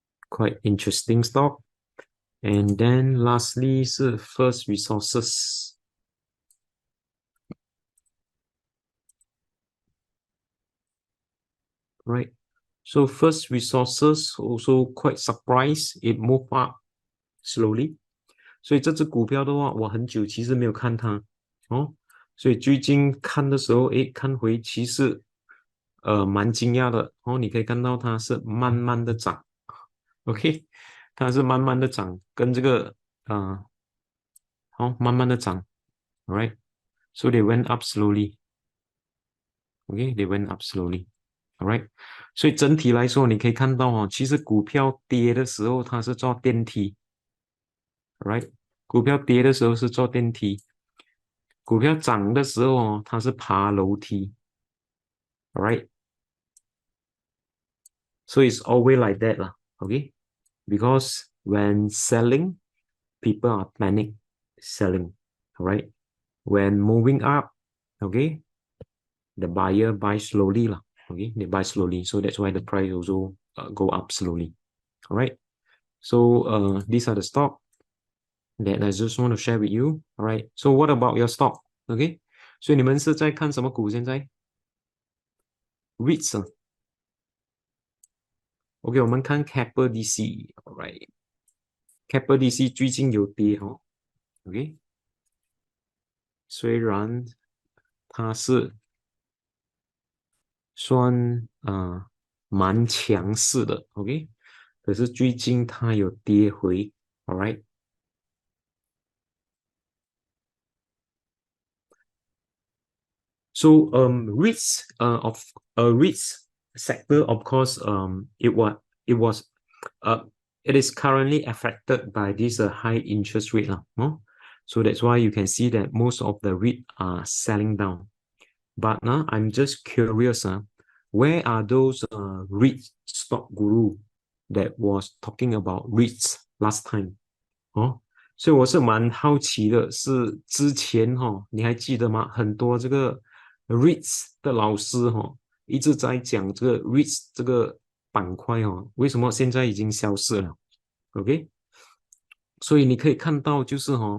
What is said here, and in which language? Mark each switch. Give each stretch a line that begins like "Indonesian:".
English: Quite interesting stock. And then lastly
Chinese: 是
English: First Resources. Right. So First Resources also quite surprised it moved up slowly.
Chinese: 所以这只股票的话，我很久其实没有看它所以最近看的时候，诶，看回其实蛮惊讶的你可以看到它是慢慢的涨，OK，它是慢慢的涨，跟这个慢慢的涨，right？
English: So they went up slowly. Okay, they went up slowly. Alright.
Chinese: 所以整体来说，你可以看到其实股票跌的时候它是坐电梯，right？股票跌的时候是坐电梯，股票涨的时候它是爬楼梯，alright？
English: So it's always like that
Chinese: 啦，OK？
English: because when selling, people are panic selling, all right? When moving up, okay, the buyer buys slowly, lah, okay, they buy slowly. So that's why the price also go up slowly, all right? So these are the stock that I just want to share with you, all right? So what about your stock, okay?
Chinese: 所以你们是在看什么股现在 ？REITs 啊 ，OK， 我们看 Keppel DC，all right？Keppel DC 最近有跌哦，OK， 虽然它是算蛮强势的，OK， 可是最近它有跌回，all right。
English: So REITs REITs sector, of course, it was it is currently affected by this high interest rate lah, no? So that's why you can see that most of the REIT are selling down. But I'm just curious, where are those REIT stock guru that was talking about REITs last time?
Chinese: 哦，所以我是蛮好奇的，是之前你还记得吗？很多这个 REITs 的老师一直在讲这个 REITs 这个板块为什么现在已经消失了？OK，所以你可以看到就是